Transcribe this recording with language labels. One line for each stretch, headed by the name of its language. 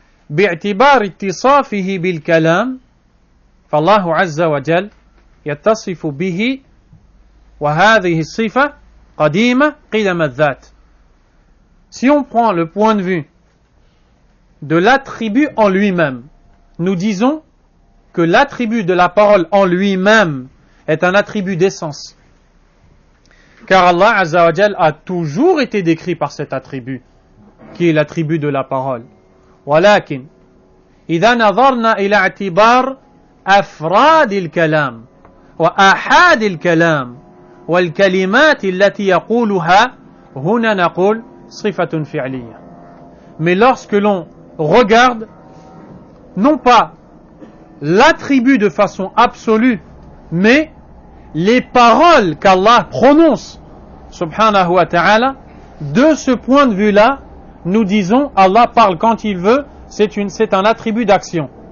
Arabic: باعتبار اتصافه بالكلام فالله عز وجل يتصف به وهذه الصفة قديمة قدم الذات.
French: Si on prend le point de vue de l'attribut en lui-même, nous disons que l'attribut de la parole en lui-même est un attribut d'essence. Car Allah Azza wa Jal a toujours été décrit par cet attribut, qui est l'attribut de la parole.
Arabic: ولكن إذا نظرنا إلى اعتبار أفراد الكلام وآحاد الكلام والكلمات التي يقولها هنا نقول صفة فعلية.
French: Mais lorsque l'on regarde non pas l'attribut de façon absolue, mais les paroles qu'Allah prononce, subhanahu wa ta'ala, de ce point de vue-là, nous disons Allah parle quand il veut, c'est un attribut d'action.